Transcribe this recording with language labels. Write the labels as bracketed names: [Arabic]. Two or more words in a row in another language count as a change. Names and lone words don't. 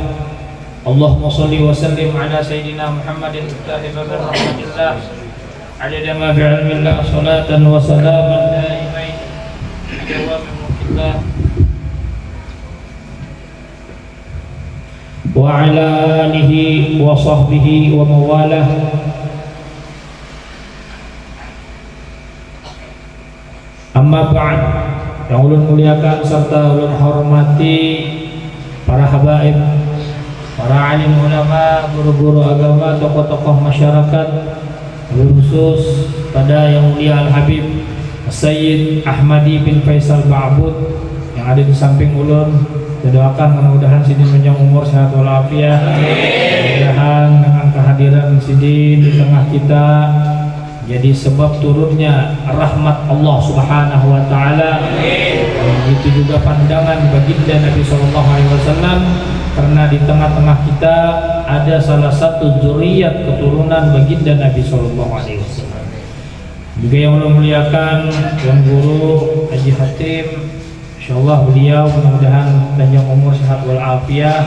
[Arabic] اللهم صل وسلم على سيدنا محمد رحمة الله عدد ما في علم الله صلاة وسلاما دائمين بدوام ملك الله وعلى آله وصحبه ومواله. أما بعد, [Banjar] yang ulun muliakan serta ulun hormati para habaib, para alim ulama, guru-guru agama, tokoh-tokoh masyarakat, khusus pada yang mulia Al-Habib Sayyid Ahmadi bin Faisal Ba'bud yang ada di samping ulun. [Indonesian] Kita doakan mudah-mudahan Sidin panjang umur, sehat walafiat. Mudah-mudahan dengan kehadiran Sidin di tengah kita jadi sebab turunnya rahmat Allah [Arabic] سبحانه وتعالى. [Indonesian] Begitu juga pandangan baginda Nabi [Arabic] صلى الله عليه وسلم, [Indonesian] karena di tengah-tengah kita ada salah satu zuriat keturunan baginda Nabi [Arabic] صلى الله عليه وسلم. [Indonesian] Juga yang Allah muliakan Tuan Guru Haji Hatim, insyaallah beliau mudah-mudahan panjang umur, sehat walafiat.